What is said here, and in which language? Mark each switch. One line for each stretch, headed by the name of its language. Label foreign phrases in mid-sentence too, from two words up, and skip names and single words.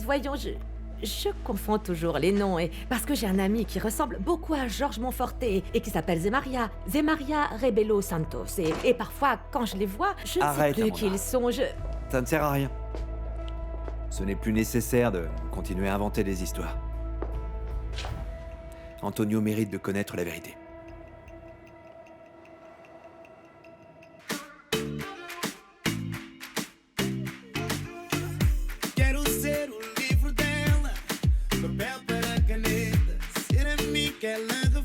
French: Voyons, je confonds toujours les noms. Et parce que j'ai un ami qui ressemble beaucoup à Georges Monforté et qui s'appelle Zemaria Rebelo Santos. Et parfois, quand je les vois, je ne Arrête, sais plus Amanda. qui ils sont. Ça ne sert à rien. Ce n'est plus nécessaire de continuer à inventer des histoires. Antonio mérite de connaître la vérité.
Portuguese: Quero ser o livro dela, papel para caneta, ser a mim que ela